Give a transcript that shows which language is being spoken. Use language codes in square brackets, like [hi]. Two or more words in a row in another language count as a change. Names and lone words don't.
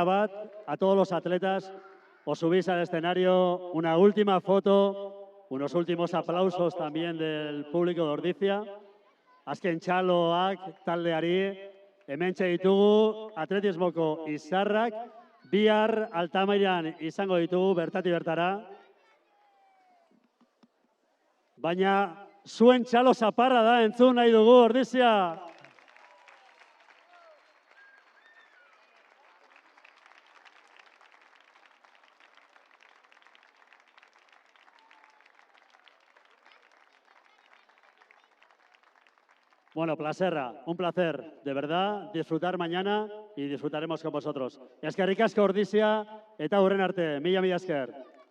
[eu] bat, [es] a todos los atletas, os subís al escenario, una última foto, unos últimos aplausos también del público de Ordizia. [eu] Azken txaloak taldeari, hementxe ditugu atletismoko izarrak, bihar Altamairan izango ditugu bertatik bertara. Baina zuen txalo zaparra da entzun nahi dugu, Ordizia. [es] Bueno, un placer, de verdad, disfrutar mañana y disfrutaremos con vosotros. [eu] Eskerrik asko Ordizia, eta hurren arte, mila esker.